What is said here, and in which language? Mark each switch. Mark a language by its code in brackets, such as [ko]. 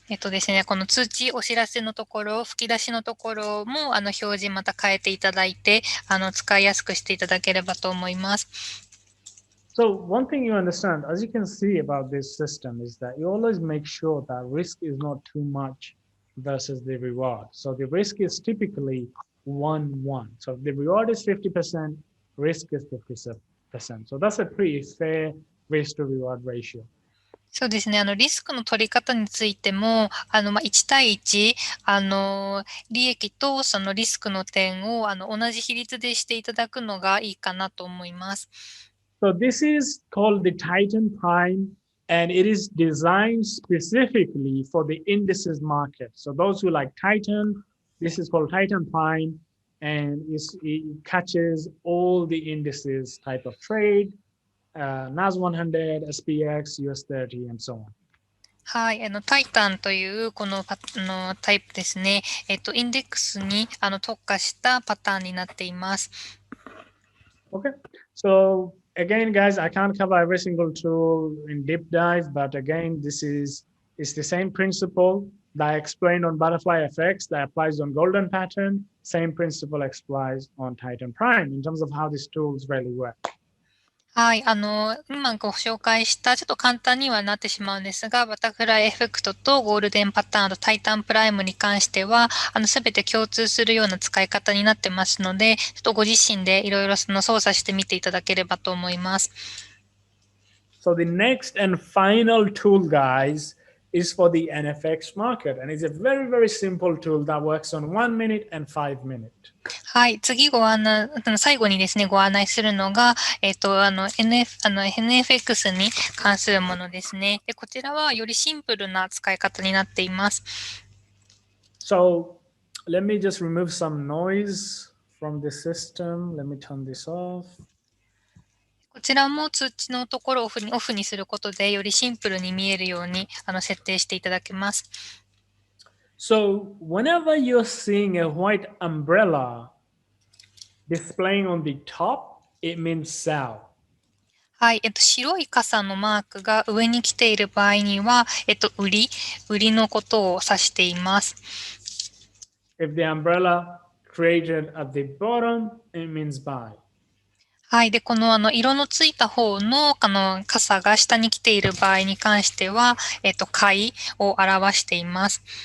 [ja] ですね、この通知、お知らせのところ、吹き出しのところも、表示また変えていただいて、使いやすくしていただければと思います。 [en] So one thing you understand, as you can see about this system, is that you always make sure that risk is not too much versus the reward. So the risk is typically 1-1. So the reward is 50%, risk is 50%. So that's a pretty fair risk to reward ratio. [ja] そうですね。リスクの取り方についても、1対1、利益とそのリスクの点を、同じ比率でしていただくのがいいかなと思います。 [en] So this is called the Titan Prime, and it is designed specifically for the indices market. So those who like Titan, this is called Titan Prime, and it catches all the indices type of trade. NAS100, SPX, US30, and so on. [ja] はい、タイタンというこのタイプですね。インデックスに特化したパターンになっています。 [en] Okay, so again, guys, I can't cover every single tool in deep dive, but again, it's the same principle that I explained on Butterfly FX that applies on Golden Pattern. Same principle applies on Titan Prime in terms of how these tools really work. [ja] はい、今ご紹介したちょっと簡単にはなってしまうんですが、バタフライエフェクトとゴールデンパターンとタイタンプライムに関しては、すべて共通するような使い方になってますので、ちょっとご自身でいろいろ操作してみていただければと思います。 [en] So the next and final tool, guys, is for the NFX market. And it's a very, very simple tool that works on 1 minute and 5 minutes. [ja] はい。次最後にですね、ご案内するのが、NFX に関するものですね。で、こちらはよりシンプルな使い方になっています。 [en] So let me just remove some noise from the system. Let me turn this off. [ja] こちらも通知のところをオフにすることで、よりシンプルに見えるように設定していただけます。 [en] So whenever you're seeing a white umbrella displaying on the top, it means sell. [ja] はい。白い傘のマークが上に来ている場合には、売りのことを指しています。 [en] If the umbrella created at the bottom, it means buy. [ja] はい。で、この色のついた方の傘が下に来ている場合に関しては、買いを表しています。